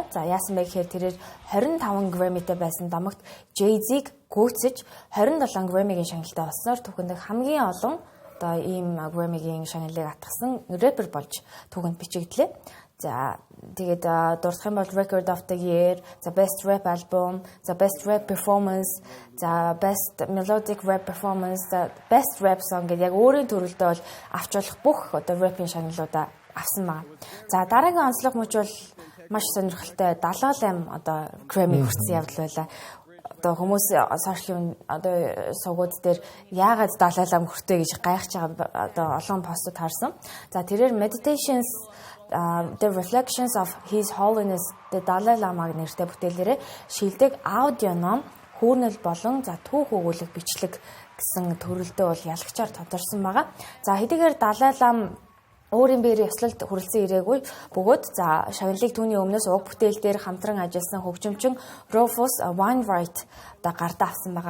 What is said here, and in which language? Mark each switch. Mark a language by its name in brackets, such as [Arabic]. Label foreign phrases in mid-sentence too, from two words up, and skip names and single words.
[Mongolian] За яасан бэ гэхээр тэрээр 25 Grammy-тэй байсан дамагт Jay-Z-г гүйцэж 27 Grammy-гийн шагналтай болсноор түүхэнд хамгийн олон одоо ийм Grammy-гийн шагналыг атгсан рэпер болж түүхэнд бичигдлээ. За тэгээд дурдах юм бол Record of the Year, за Best Rap Album, за Best Rap Performance, за Best Melodic Rap Performance, за Best Rap Song гэдэг яг өөрийн төрөлдөө бол авч болох бүх одоо рэпийн шагналуудаа авсан байна. За дараагийн онцлог мөч бол маш сонирхолтой 78 одоо Grammy хүртсэн явдал байлаа. Одоо хүмүүс сошиал одоо сувгууд дээр яагаад 78 хүртээ гэж гайхаж байгаа одоо олон постууд харсан. За тэрээр Meditations The Reflections of His Holiness the Dalai Lama нэртэй бүтээлээрээ шилдэг аудио ном, хүүрнэл болон за түүх өгүүлэг бичлэг гэсэн төрөлдөө бол ялагчаар тодорсон байгаа. За хэдийгээр Далай Лама өөрийн биеэр ёслолд хүрэлцэн ирээгүй бөгөөд за шагналыг түүний өмнөөс уг бүтээл дээр хамтран ажилласан хөгжимчин Rufus Wainwright одоо гардаа авсан байгаа.